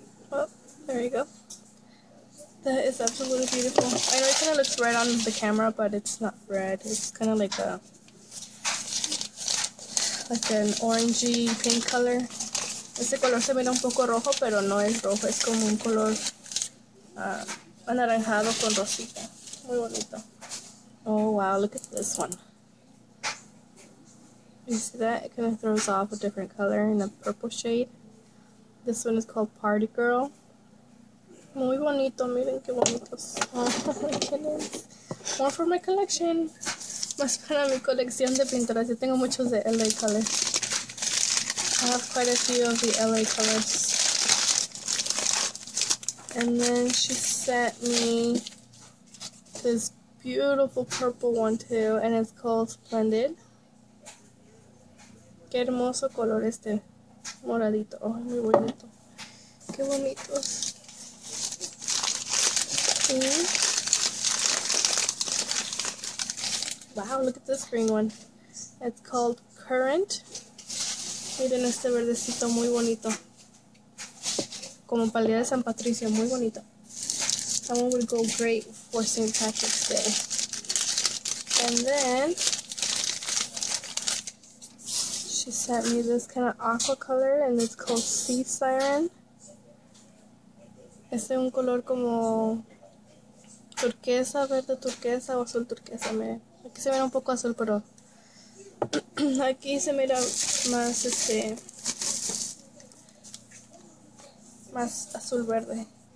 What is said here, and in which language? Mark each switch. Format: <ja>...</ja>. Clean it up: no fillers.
<en>Oh, there you go. That is absolutely beautiful. I know it kind of looks red on the camera, but it's not red. It's kind of like an orangey pink color.</en> <es>Este color se mira un poco rojo, pero no es rojo. Es como un color anaranjado con rosita. Muy bonito.</es> <en>Oh wow, look at this one. You see that? It kind of throws off a different color in a purple shade. This one is called Party Girl.</en> <es>Muy bonito, miren qué bonitos.</es> <en>Oh my goodness. More for my collection.</en> <es>Más para mi colección de pinturas. Yo tengo muchos de LA Colors.</es> <en>I have quite a few of the LA Colors. And then she sent me this beautiful purple one too, and it's called Splendid.</en> <es>Qué hermoso color este moradito. Oh, muy bonito. Qué bonitos.</es> <en>Wow, look at this green one. It's called Current.</en> <es>Miren este verdecito muy bonito. Como para el día de San Patricio, muy bonito.</es> <en>That one would go great for St. Patrick's Day. And then she sent me this kind of aqua color, and it's called Sea Siren.</en> <es>Este es un color como turquesa, verde turquesa o azul turquesa. Miren, aquí se ve un poco azul, pero aquí se mira más más azul verde.</es>